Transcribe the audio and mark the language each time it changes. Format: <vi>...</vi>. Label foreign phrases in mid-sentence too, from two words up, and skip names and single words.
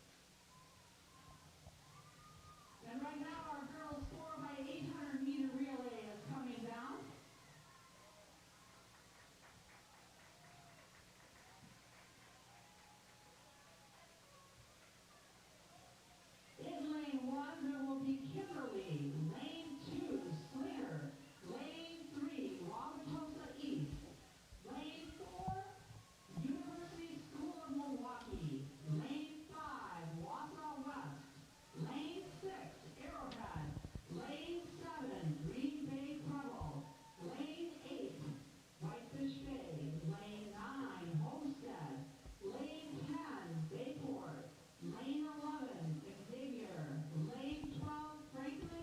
<en>And right now, our girls 4x800 meter relay is coming down. In lane 1, there will be Kimberly. Lane 2, Slinger. Lane 3, Wauwatosa East. Lane 4, University School of Milwaukee. Lane 5, Wausau West. Lane 6, Arrowhead. Lane 7, Green Bay Preble. Lane 8, Whitefish Bay. Lane 9, Homestead. Lane 10, Bayport. Lane 11, Xavier. Lane 12, Franklin.</en>